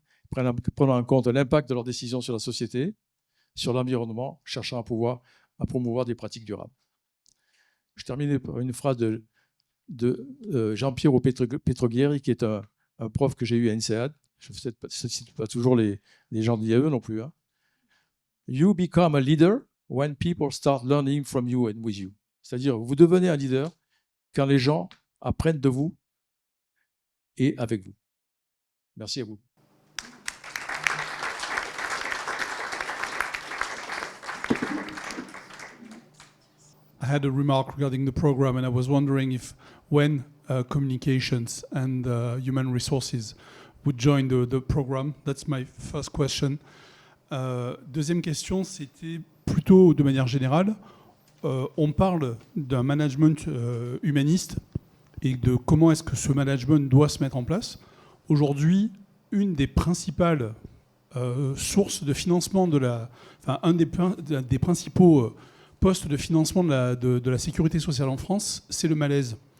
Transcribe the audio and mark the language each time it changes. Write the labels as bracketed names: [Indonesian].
[French] Prenant en compte l'impact de leurs décisions sur la société, sur l'environnement, cherchant à promouvoir des pratiques durables. Je termine par une phrase de Jean-Pierre Petroghieri, qui est un prof que j'ai eu à INSEAD. Je ne cite pas toujours les gens d'IAE non plus. Hein. [English] You become a leader when people start learning from you and with you. [French] C'est-à-dire, vous devenez un leader quand les gens apprennent de vous et avec vous. Merci à vous. [English] I had a remark regarding the program, and I was wondering if when communications and human resources would join the program? That's my first question. [French] Deuxième question, c'était plutôt de manière générale. On parle d'un management humaniste et de comment est-ce que ce management doit se mettre en place. Aujourd'hui, une des principales sources de financement un des principaux postes de financement de la sécurité sociale en France, c'est le malaise.